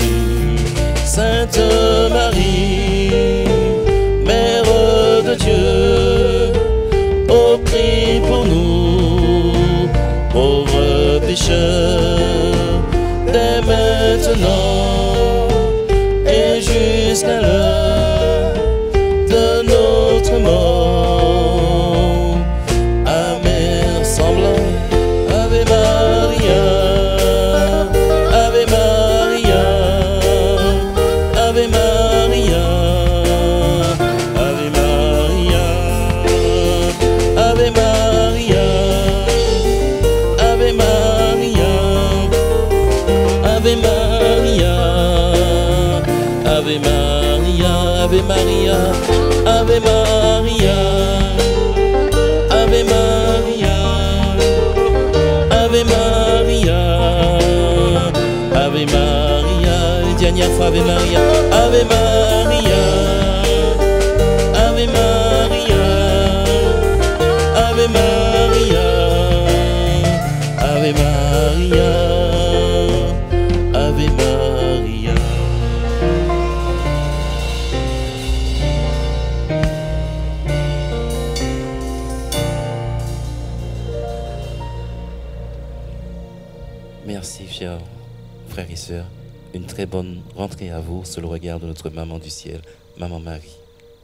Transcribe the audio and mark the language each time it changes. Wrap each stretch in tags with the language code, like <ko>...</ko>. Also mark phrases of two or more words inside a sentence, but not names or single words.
<fr>Sainte Marie, Mère de Dieu, oh prie pour nous, pauvres pécheurs, dès maintenant et jusqu'à l'heure de notre mort. Amen. Semblant.</fr> <la>Ave Maria, Ave Maria, Ave Maria, Ave Maria, Ave Maria, Ave Maria, Ave Maria, Ave Maria, Ave Maria, Ave Maria, Ave Maria, Ave Maria, Ave Maria,</la> <fr>dernière fois</fr> <la>Ave Maria, Ave Maria, Ave Maria, Ave Maria, Ave Maria, Ave Maria.</la> <fr>Merci, chers frères et sœurs. Une très bonne rentrée à vous sous le regard de notre maman du ciel, Maman Marie.</fr>